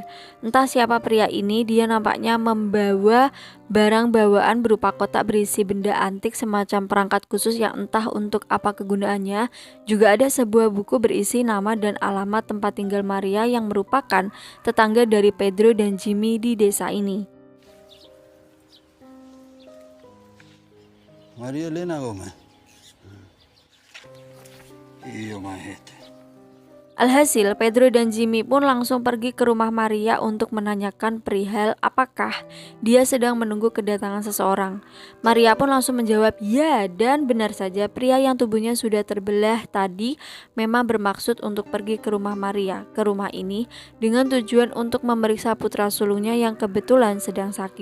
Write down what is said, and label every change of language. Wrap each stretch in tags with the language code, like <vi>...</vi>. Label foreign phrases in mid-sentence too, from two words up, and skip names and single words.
<id>Entah siapa pria ini, dia nampaknya membawa barang bawaan berupa kotak berisi benda antik semacam perangkat khusus yang entah untuk apa kegunaannya. Juga ada sebuah buku berisi nama dan alamat tempat tinggal Maria yang merupakan tetangga dari Pedro dan Jimmy di desa ini. María Elena Gómez.</id> <es>Y yo más este.</es> <id>Alhasil, Pedro dan Jimmy pun langsung pergi ke rumah Maria untuk menanyakan perihal apakah dia sedang menunggu kedatangan seseorang. Maria pun langsung menjawab ya, dan benar saja pria yang tubuhnya sudah terbelah tadi memang bermaksud untuk pergi ke rumah Maria, ke rumah ini, dengan tujuan untuk memeriksa putra sulungnya yang kebetulan sedang sakit.</id>